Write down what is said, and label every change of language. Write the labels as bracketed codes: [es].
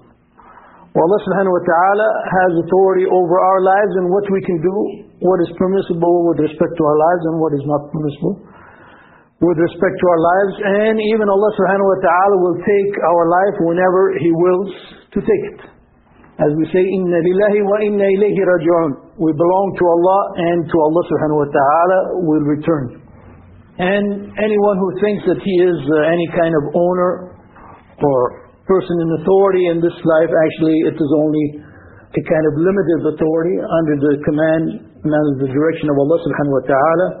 [en] Well, Allah subhanahu wa ta'ala has authority over our lives and what we can do, what is permissible with respect to our lives and what is not permissible with respect to our lives, and even Allah subhanahu wa ta'ala will take our life whenever He wills to take it. As we say, [ar] إِنَّ لِلَّهِ وَإِنَّ إِلَيْهِ رَجُعُونَ. [en] We belong to Allah, and to Allah subhanahu wa ta'ala will return. And anyone who thinks that he is any kind of owner or person in authority in this life, actually it is only a kind of limited authority under the command and under the direction of Allah subhanahu wa ta'ala.